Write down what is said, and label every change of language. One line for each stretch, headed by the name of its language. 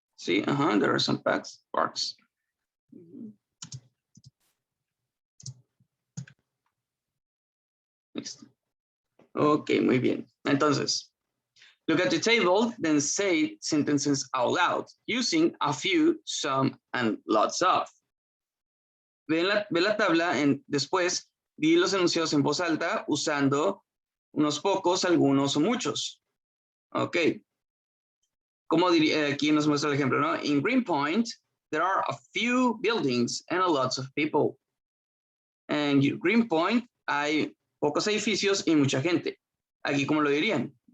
Spanish: Sí, ajá,
English: there are some parks. Ujú.
Spanish: Listo. Ok, muy bien. Entonces,
English: look at the table, then say sentences out loud, using a few, some, and lots of.
Spanish: Ve la tabla, después di los enunciados en voz alta usando unos pocos, algunos o muchos. Ok. Como diría, aquí nos muestra el ejemplo, ¿no?
English: In Greenpoint, there are a few buildings and a lots of people.
Spanish: En Greenpoint hay pocos edificios y mucha gente. Aquí, ¿cómo lo dirían?